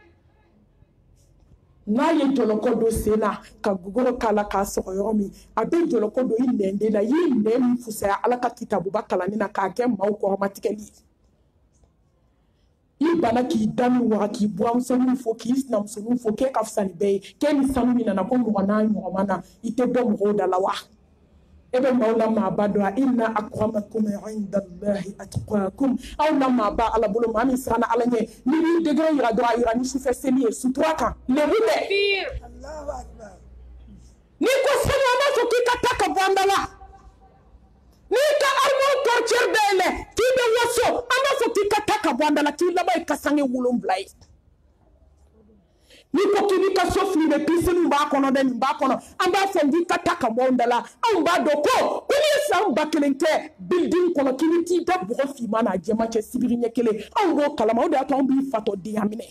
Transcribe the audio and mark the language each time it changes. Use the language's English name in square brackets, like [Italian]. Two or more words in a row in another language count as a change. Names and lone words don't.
[Bambara] n'a ye jɔlɔkɔ don sen na ka gogoro k'a la k'a sɔgɔ yɔrɔ min a bɛ jɔlɔkɔ don i nɛnden na i ye nɛn min fusaya ala ka kitabuba kalanni na k'a kɛ maaw kɔrɔmatigɛli i bana k'i da min waga k'i buramusoninw fo k'i sinamusoninw fo k'e ka fisa ni bɛɛ ye k'e ni sanu min nana ko mɔgɔ n'a ɲɔgɔnma na i tɛ dɔ mɔgɔw da la wa e bɛ maaw la maaba dɔn a [Arabic] إن أكرمكم عند الله أتقاكم [Bambara] aw la maaba ala bolo maa min siranna ala ɲɛ ni b'i degere yira dɔrɔn a yira ni sufɛ seli ye sutura kan lebu dɛ n'i ko sani an b'a fɔ k'i ka taa ka bɔ an da la n'i ka [French] armoire portière [Bambara] dayɛlɛ k'i bɛ waso an b'a fɔ k'i ka taa ka bɔ an da la k'i laban ye kasange 7 ye n'i ko k'i b'i ka so fili bɛ piscine b'a kɔnɔ dɛ nin b'a kɔnɔ an b'a fɔ k'i ka taa ka bɔ an da la anw b'a dɔn ko n'i ye san 1000 kɛ building kɔnɔ k'i bɛ t'i da bɔgɔ finman n'a jɛman cɛ sibiri ɲɛ kelen anw b'o kalama o de y'a to anw b'i fatɔ denya minɛ